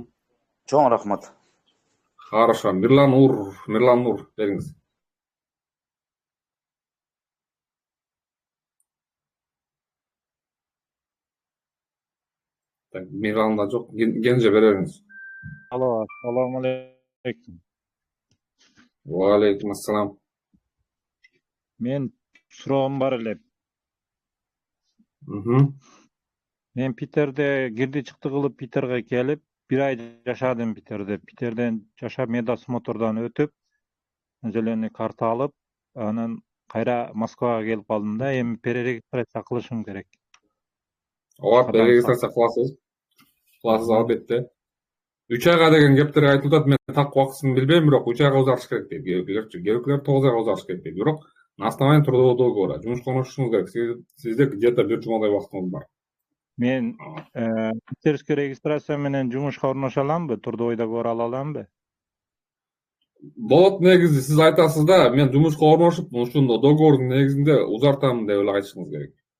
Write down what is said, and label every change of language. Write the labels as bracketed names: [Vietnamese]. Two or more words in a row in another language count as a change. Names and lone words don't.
[Kyrgyz] Чоң рахмат. Хорошо. Мирлан Нур бериңиз. Так, Мирланда жок. Кенже бере бериңиз. Алло, [Arabic] السلام عليكم. وعليكم السلام. [Uzbek] Men surog'im bor эле. Мгм. [Kyrgyz] Men Питерде кирди чыкты кылып Питерге келип, 1 ай жашадым Питерде. Питерден жашап медосмотрдан өтүп, [Russian] зеленый карта [Kyrgyz] алып, анан кайра Москвага келип калдым да. Эми перерегистрация кылышым керек. Ооба, перерегистрация кыласыз. Албетте. 3 айга деген кептер айтылып атат. Мен так убактысын билбейм, бирок 3 айга узартыш керек дейт. Кээбиркилер 9 айга узартыш керек дейт. Бирок [Russian] на основании трудового договора [Kyrgyz] жумушка орношушуңуз керек. Сизде где-то 1 жумадай убактыңыз бар. Мен [Russian] питерский регистрация [Kyrgyz] менен жумушка орноша аламбы? [Russian] Трудовой договор [Kyrgyz] ала аламбы? Болот негизи сиз айтасыз да, мен жумушка орношуп, ушул договордун негизинде узартамын деп эле айтышыңыз керек.